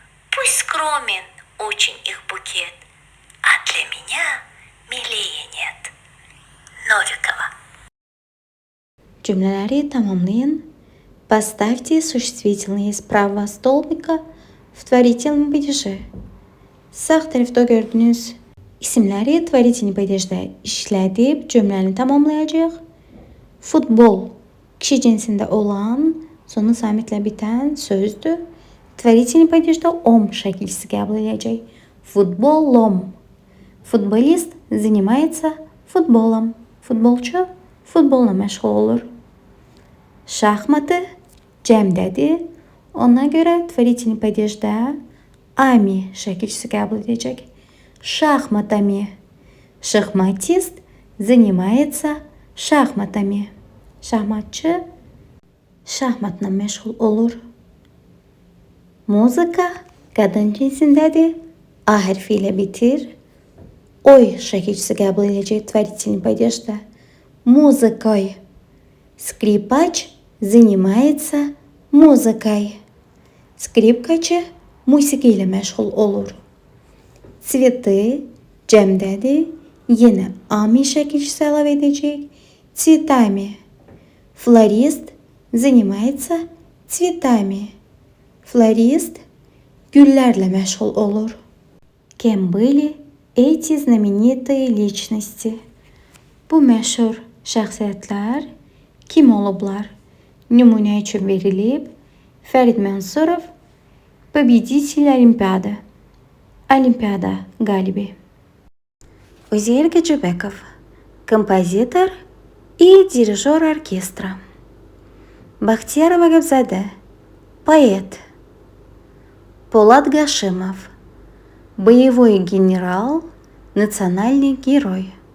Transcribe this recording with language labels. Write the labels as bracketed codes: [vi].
[ru] Пусть скромен очень их букет, а для меня милее нет. Новикова. [az] Cümleleri tamamlayın. [ru] Поставьте существительные справа столбика в творительном падеже. [az] Sağ tərəfdə gördüyünüz isimləri tворительный падежdə işlədib cümləni tamamlayacaq. Futbol kişi cinsində olan, sonu samitlə bitən sözdür. Tворительный падежdə om şəkilsi qəbul edəcək. Futbolom. [ru] Futbolist занимается футболом. [az] Futbolçu futbolla məşğul olur. Şahmatı cəmdədir. Ona görə tворительный падежdə ami şəkilsi qəbul edəcək. [ru] Шахматами. Шахматист занимается шахматами. [az] Şahmatçı şahmatla məşğul olur. Muzika qadın cinsindədir. A hərfi ilə bitir. Oy şəkilsi qəbul edəcək tворительный падежdə. [ru] Музыкой. Скрипач занимается музыкой. [az] Skripkaçı musiqi ilə məşğul olur. Цветы cəmdədir. Yenə ami şəkilçisi əlavə edəcək. [ru] Цветами. Florist занимается цветами. [az] Florist güllərlə məşğul olur. [ru] Кем были эти знаменитые личности? [az] Bu məşhur şəxsiyyətlər kim olublar? Nümunə üçün verilib. Fərid Mənsurov, [ru] победитель Олимпиады. [az] Olimpiada qalibi. [ru] Uzeyir Gacıbekov, композитор и дирижер оркестра. Бахтияр Вагабзаде, поэт. Полат Гашимов, боевой генерал, национальный герой.